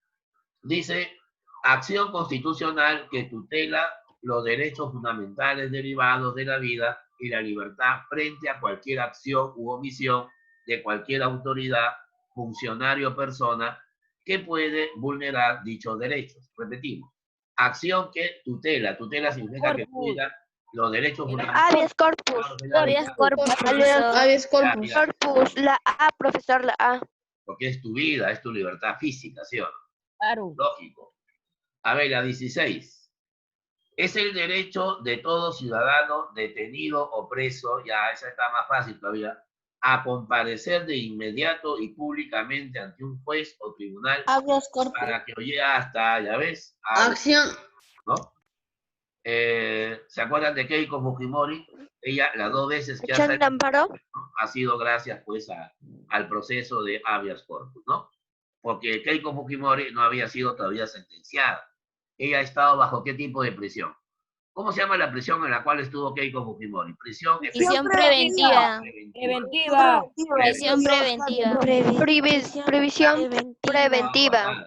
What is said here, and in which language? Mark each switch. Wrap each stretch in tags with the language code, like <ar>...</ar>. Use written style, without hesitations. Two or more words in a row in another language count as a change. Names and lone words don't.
<es>Dice, acción constitucional que tutela los derechos fundamentales derivados de la vida y la libertad frente a cualquier acción u omisión de cualquier autoridad, funcionario o persona que puede vulnerar dichos derechos. Repetimos, acción que tutela significa que cuida los derechos fundamentales. Habeas corpus. Habeas corpus. Habeas corpus. Ya, Corpus. La A, profesor, la A. porque es tu vida, es tu libertad física, ¿sí o no? Claro. Lógico. A ver, la 16. Es el derecho de todo ciudadano detenido o preso, ya esa está más fácil todavía, a comparecer de inmediato y públicamente ante un juez o tribunal Habeas corpus. para que oye hasta, ya ves, Acción. ¿no? ¿Se acuerdan de Keiko Fujimori? Ella, las 2 veces que Acción de amparo. ha sido gracias, pues, al proceso de habeas corpus, ¿no? Porque Keiko Fujimori no había sido todavía sentenciada. Ella ha estado bajo qué tipo de prisión. ¿Cómo se llama la prisión en la cual estuvo Keiko Fujimori? Prisión preventiva. Preventiva. Prisión preventiva. Previsión preventiva.</es>